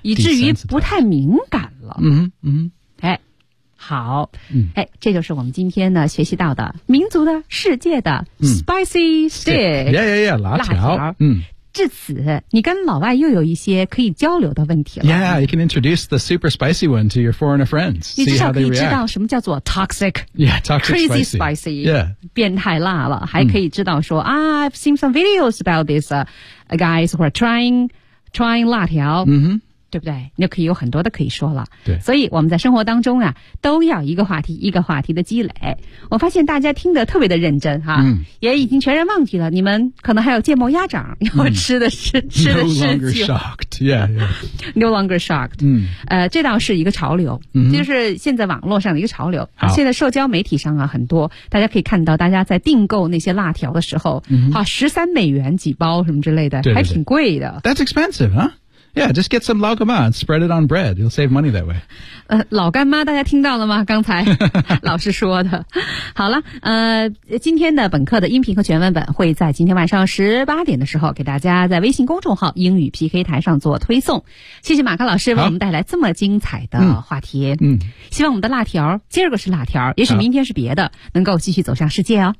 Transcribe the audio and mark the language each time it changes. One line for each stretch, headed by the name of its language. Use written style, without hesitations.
Chinese: 以至于不太敏感了。好、这就是我们今天呢学习到的民族的世界的 Spicy Stick. Yeah, 辣条。辣条至此你跟老外又有一些可以交流的问题了。
English: Yeah, you can introduce the super spicy one to your foreigner friends.
Chinese: 你至少可以知道什么叫做 toxic.
English: Yeah, toxic crazy spicy. spicy. Yeah.
Chinese: 变态辣了。还可以知道说、
English: I've seen some videos about these、guys who are trying 辣条。 Mm-hmm.
Chinese: 对不对？你就可以有很多的可以说了。对，所以我们在生活当中啊，都要一个话题一个话题的积累。我发现大家听得特别的认真哈、也已经全然忘记了。你们可能还有芥末鸭掌要吃的是、吃的事情。
English: No longer shocked, yeah, yeah. No longer shocked.
Chinese: 这倒是一个潮流，就是现在网络上的一个潮流。现在社交媒体上啊，很多大家可以看到，大家在订购那些辣条的时候，$13几包什么之类的，对对对，还挺贵的。
English: That's expensive, huh? Yeah, just get some 老干妈 and spread it on bread. You'll save money that way.
Chinese: 老干妈大家听到了吗？刚才老师说的。好了，今天的本课的音频和全文本会在今天晚上18点的时候给大家在微信公众号英语 PK 台上做推送。谢谢马克老师为我们带来这么精彩的话题。希望我们的辣条，今儿个是辣条，也许明天是别的，能够继续走向世界哦。